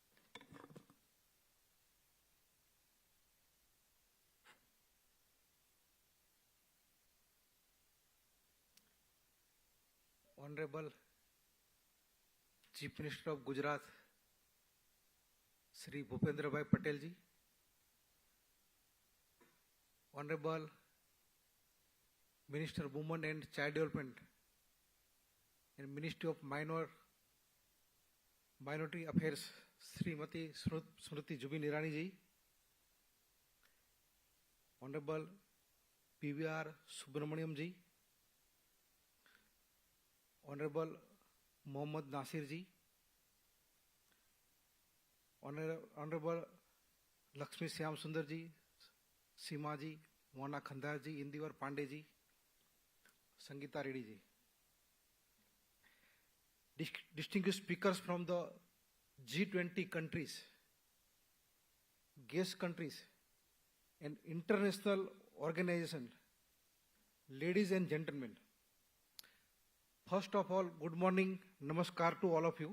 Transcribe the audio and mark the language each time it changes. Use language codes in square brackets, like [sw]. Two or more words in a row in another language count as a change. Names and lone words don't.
[en] Honorable Chief Minister of Gujarat, Shri Bhupendrabhai Patel ji, Honorable Minister of Women and Child Development and Ministry of Minority Affairs, Srimati Smriti Jubin Irani ji, Honorable PVR Subramaniam ji, Honorable Mohammad Nasir ji, Honorable Lakshmi Syam Sundar ji, Seema ji, Mona Khandar ji, Indivar Pandey ji, Sangeeta Reddy ji. Distinguished speakers from the G20 countries, guest countries, and international organizations, ladies and gentlemen. First of all, good morning, namaskar to all of you.